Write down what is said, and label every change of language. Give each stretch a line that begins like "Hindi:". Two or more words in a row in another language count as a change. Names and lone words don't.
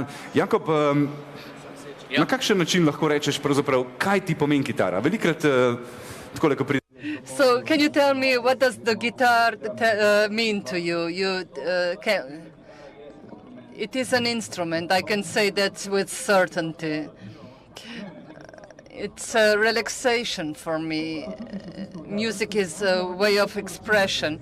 Slovenian: Jakob, na kakšen način lahko rečeš pravzaprav, kaj ti pomeni kitara? Velikrat takole, ko pride...
English: So, can you tell me what does the guitar mean to you? It is an instrument. I can say that with certainty. It's a relaxation for me. Music is a way of expression.